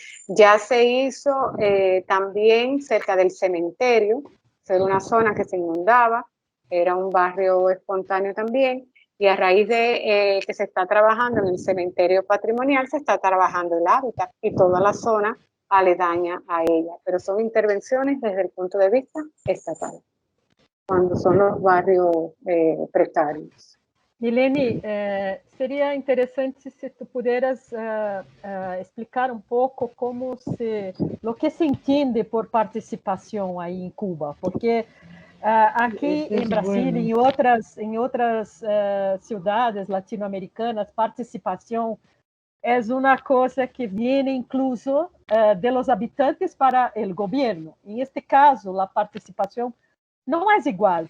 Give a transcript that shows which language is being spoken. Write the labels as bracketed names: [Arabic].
[Spanish] Ya se hizo también cerca del cementerio, era una zona que se inundaba, era un barrio espontáneo también, y a raíz de que se está trabajando en el cementerio patrimonial, se está trabajando el hábitat y toda la zona aledaña a ella. Pero son intervenciones desde el punto de vista estatal, cuando son los barrios precarios. [Portuguese] Milene, seria interessante se tu [Spanish] pudieras [Portuguese] explicar um pouco o que se entende por participação aí em Cuba, porque aqui em Brasília, em outras cidades latino-americanas, participação [Spanish] es una cosa que viene incluso de los habitantes para el gobierno. En este caso, la participación no es igual.